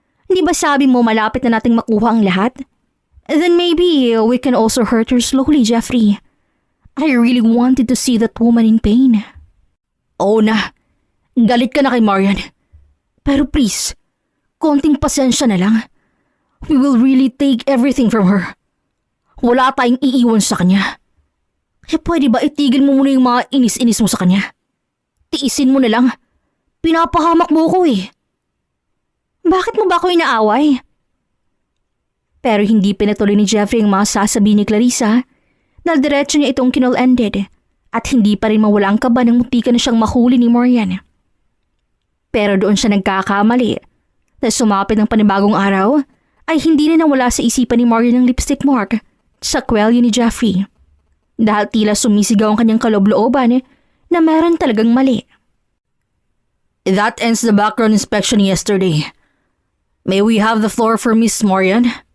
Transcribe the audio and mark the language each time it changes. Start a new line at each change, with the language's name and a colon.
Filipino: Di ba sabi mo malapit na nating makuha ang lahat?
English: Then maybe we can also hurt her slowly, Jeffrey. I really wanted to see that woman in pain.
Filipino: Oo na. Galit ka na kay Marian. Pero please, konting pasensya na lang.
English: We will really take everything from her.
Filipino: Wala tayong iiwan sa kanya. Kaya pwede ba itigil mo muna yung mga inis-inis mo sa kanya? Tiisin mo na lang. Pinapahamak mo ko eh. Bakit mo ba ako inaaway? Pero hindi pinatuloy ni Jeffrey ang mga sasabihin ni Clarissa dahil diretso niya itong kinol-ended at hindi pa rin mawala ang kaba ng muntikan na siyang mahuli ni Marian. Pero doon siya nagkakamali dahil sumapit ng panibagong araw ay hindi na nawala sa isipan ni Marian ang lipstick mark sa kwelyo ni Jeffrey dahil tila sumisigaw ang kanyang kaloob-looban na meron talagang mali.
English: That ends the background inspection yesterday. May we have the floor for Miss Marian?